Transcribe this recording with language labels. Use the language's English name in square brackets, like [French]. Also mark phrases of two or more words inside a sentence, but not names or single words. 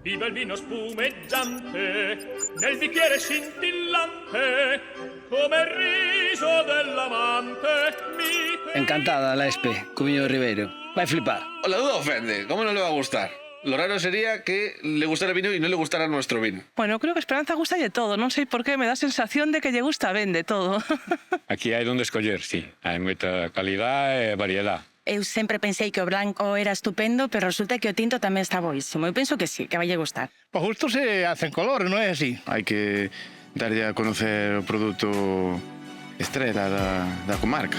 [Italian] Viva il vino spumeggiante nel bicchiere scintillante come il riso dell'amante. [Galician] Encantada la Espe, con viño de Ribeiro. Vai flipar. [Spanish] La duda ofende, ¿cómo no le va a gustar? Lo raro sería que le gustara el vino y no le gustara nuestro vino. Bueno, creo que Esperanza gusta de todo. [Galician] Non sei por qué, me dá sensación de que lle gusta ben de todo. Aquí hai donde escoller, sí. Hai moita calidad e variedad. Eu sempre pensei que o branco era estupendo, pero resulta que o tinto tamén está boísimo. Eu penso que sí, que vai lle gustar. [Spanish] Para gusto se hacen colores, [Galician] non é así? Hai que darlle a conocer o produto estrela da comarca.